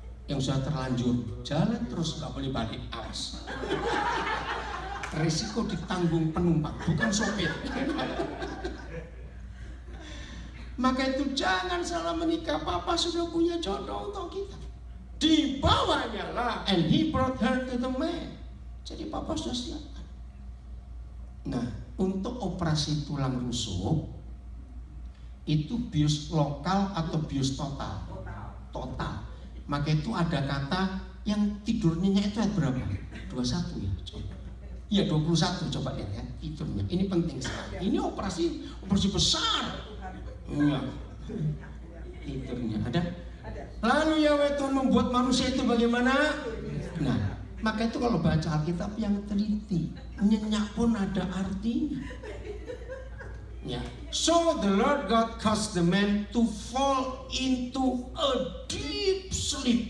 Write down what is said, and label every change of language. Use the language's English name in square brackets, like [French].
[Indonesian] Yang sudah terlanjur jalan terus, nggak boleh balik, awas. Risiko ditanggung penumpang, bukan sopir. Maka itu jangan salah menikah. Papa sudah punya jodoh untuk kita. [English] Dibawanya lah, and he brought her to the man. [Indonesian] Jadi papa sudah siapkan. Nah, untuk operasi tulang rusuk itu bius lokal atau bius total? Total. Maka itu ada kata yang tidurnya itu ayat berapa? 21 ya, coba. Iya 21, coba lihat ya tidurnya. Ini penting sekali. Ini operasi besar. Iya. Tidurnya ada Lalu Yahweh Tuhan membuat manusia itu bagaimana? Nah, maka itu kalau baca Alkitab yang teliti, nyenyak pun ada artinya. Ya. [English] So the Lord God caused the man to fall into a deep sleep.